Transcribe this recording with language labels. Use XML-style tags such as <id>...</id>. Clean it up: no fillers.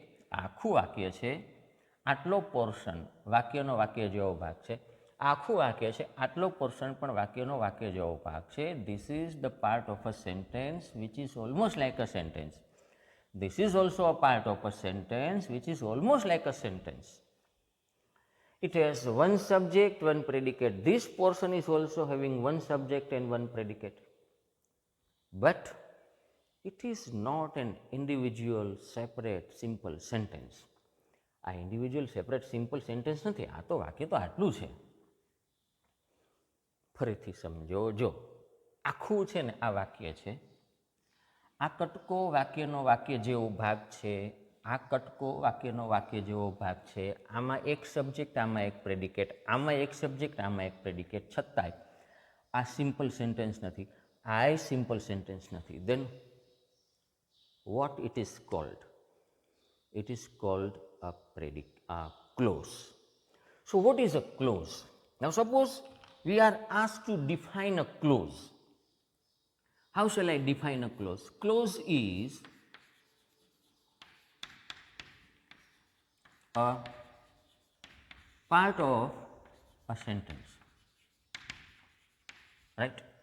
<gu>આખું વાક્ય છે, આટલો પોર્શન વાક્યનો વાક્ય જેવો ભાગ છે. આખું વાક્ય છે, આટલો પોર્શન પણ વાક્યનો વાક્ય જેવો ભાગ છે.</gu> <en>This is the part of a sentence which is almost like a sentence. This is also a part of a sentence which is almost like a sentence. It has one subject, one predicate. This portion is also having one subject and one predicate. But it is not an individual, separate, simple sentence.</en> <gu>આ</gu> <en>individual separate simple sentence</en> <gu>નથી. આ તો વાક્ય તો આટલું છે. ફરીથી સમજો. જો આખું છે ને આ વાક્ય છે, આ કટકો વાક્યનો વાક્ય જેવો ભાગ છે, આ કટકો વાક્યનો વાક્ય જેવો ભાગ છે. આમાં એક સબ્જેક્ટ, આમાં એક પ્રેડિકેટ, આમાં એક સબ્જેક્ટ, આમાં એક પ્રેડિકેટ, છતાંય આ સિમ્પલ સેન્ટેન્સ નથી, આ સિમ્પલ સેન્ટેન્સ નથી.</gu> <en>Then what it is called? It is called a clause. So what is a clause? Now suppose we are asked to define a clause. How shall I define a clause? Clause is a part of a sentence, right?</en>